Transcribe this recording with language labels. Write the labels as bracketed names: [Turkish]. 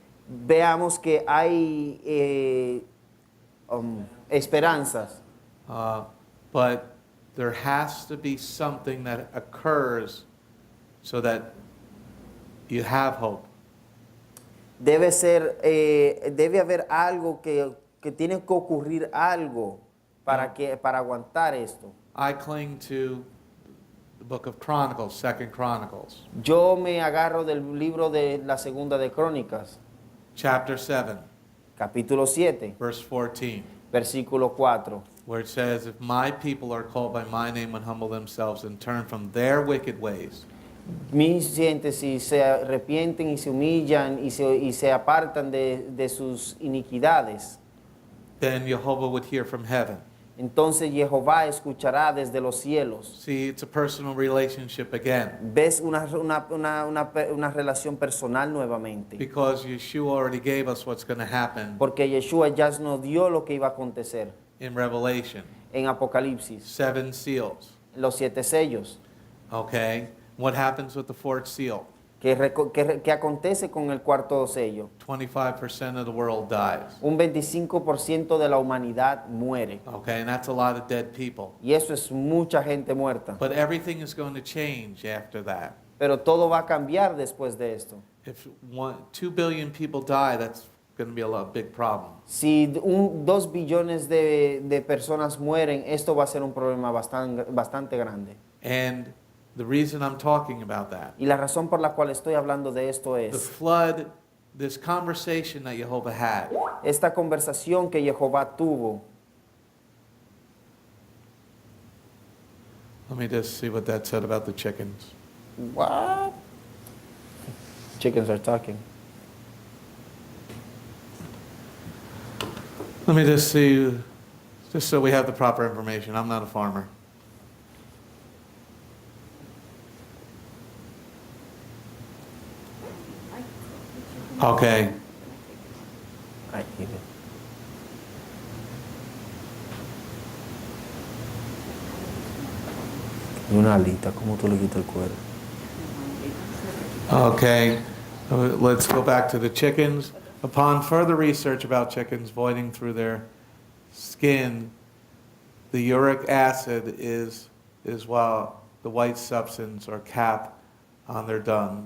[Spanish] Veamos que hay esperanzas, [English] But there has to be something that occurs so that you have hope. [Spanish] debe haber algo que tiene que ocurrir algo para aguantar esto. [English] I cling to the book of Chronicles, Second Chronicles, [Spanish] Yo me agarro del libro de la Segunda de Crónicas, [English] chapter 7, [Spanish] capítulo 7, [English] verse 14, [Spanish] versículo 4. [English] where it says, "If my people are called by my name and humble themselves and turn from their wicked ways, [Spanish] Mis gentes, si se arrepienten y se humillan y se apartan de sus iniquidades, [English] then Jehovah would hear from heaven." [Spanish] entonces Jehová escuchará desde los cielos. [English] See, it's a personal relationship again, [Spanish] Ves una relación personal nuevamente. [English] because Yeshua already gave us what's going to happen [Spanish] Porque Yeshua ya nos dio lo que iba a acontecer [English] in Revelation. [Spanish] en Apocalipsis. [English] 7 seals, [Spanish] Los 7 sellos. [English] okay? What happens with the fourth seal? [Spanish] ¿Qué acontece con el cuarto sello? [English] 25% of the world dies, [Spanish] Un 25% de la humanidad muere. [English] okay? And that's a lot of dead people. [Spanish] Y eso es mucha gente muerta. [English] But everything is going to change after that. [Spanish] Pero todo va a cambiar después de esto. [English] If 2 billion people die, that's going to be a big problem. [Spanish] Si 2 billones de personas mueren, esto va a ser un problema bastante grande. [English] And the reason I'm talking about that, [Spanish] Y la razón por la cual estoy hablando de esto [English] the [Spanish] es [English] flood, this conversation that Jehovah had, [Spanish] esta conversación que Jehová tuvo. [English] let me just see what that said about the chickens. What? Chickens are talking. Let me just see, just so we have the proper information. I'm not a farmer. Okay. I hate it. [Spanish] Y una alita, ¿cómo tú le quitas el cuero? [English] Okay, let's go back to the chickens. Upon further research about chickens voiding through their skin, the uric acid is well, the white substance or cap on their dung.